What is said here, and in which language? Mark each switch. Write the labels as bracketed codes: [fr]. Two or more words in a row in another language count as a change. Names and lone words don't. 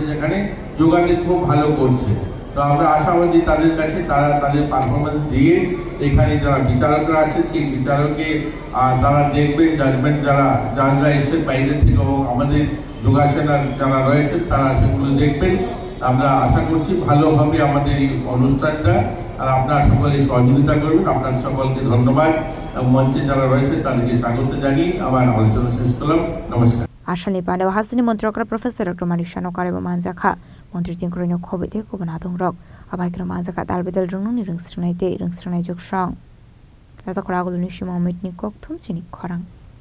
[bn] যেখানে যোগাতে খুব ভালো করছে তো আমরা আশাবাদী তাদের কাছে তারা তাদের পারফরমেন্স দিয়ে এখানে যারা বিচারকরা আছে সেই বিচারকে তারা দেখবেন জাজমেন্ট যারা এসেছেন বাইরের থেকে এবং আমাদের যোগাসনার যারা রয়েছে তারা সেগুলো দেখবেন আমরা আশা করছি ভালোভাবে আমাদের এই অনুষ্ঠানটা আর আপনারা সকলে সহযোগিতা করবেন আপনার সকলকে ধন্যবাদ মঞ্চে যারা রয়েছে তাদেরকে স্বাগত জানিয়ে আমার আলোচনা শেষ করলাম নমস্কার [trp] Hasteni Mantri Okra Professor Manik এবং Manjakha Mantri Tinku Khobwi Kubun Adongrok Abai Manjakha Dalbedel Rungni Rungsrunai Joksang Rajakhor Aguli Manik Chini Khorang